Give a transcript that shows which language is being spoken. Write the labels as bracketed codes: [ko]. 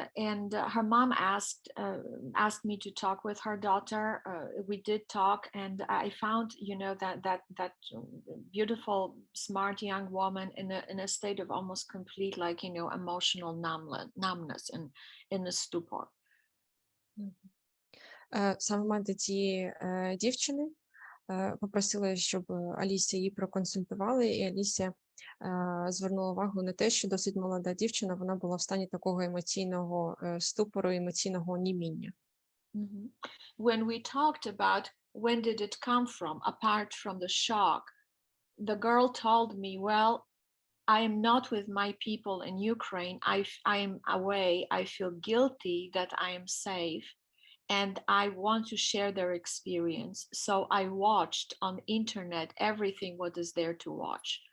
[en] And her mom asked me to talk with her daughter. We did talk, and I found, that beautiful, smart young woman in a state of almost complete, emotional numbness and in a stupor. [uk] Саме мати цієї дівчини попросила, щоб Алісія її проконсультувала, і Алісія звернула увагу на те, що досить молода дівчина, вона була в стані такого емоційного ступору, емоційного оніміння. Mm-hmm. [en] When we talked about when did it come from, apart from the shock, the girl told me, well, I am not with my people in Ukraine. I am away. I feel guilty that I am safe. And I want to share their experience. So I watched on internet everything what is there to watch.